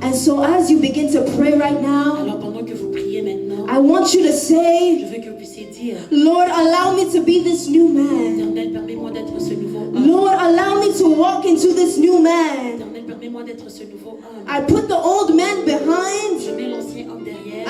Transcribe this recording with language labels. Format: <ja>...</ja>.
<en>And so as you begin to pray right now,</en> <fr>Alors pendant que vous priez maintenant,</fr> <en>I want you to</en> <fr>je</fr> <en>say,</en> <fr>veux que vous puissiez dire,</fr> <en>Lord, allow me to be this new man.</en> <fr>Éternel, permets-moi d'être ce nouveau homme.</fr> <en>Lord, allow me to walk into this new man.</en> <fr>Éternel, permets-moi d'être ce nouveau homme.</fr> <en>I put the old man behind.</en> <fr>mets l'ancien homme derrière.</fr>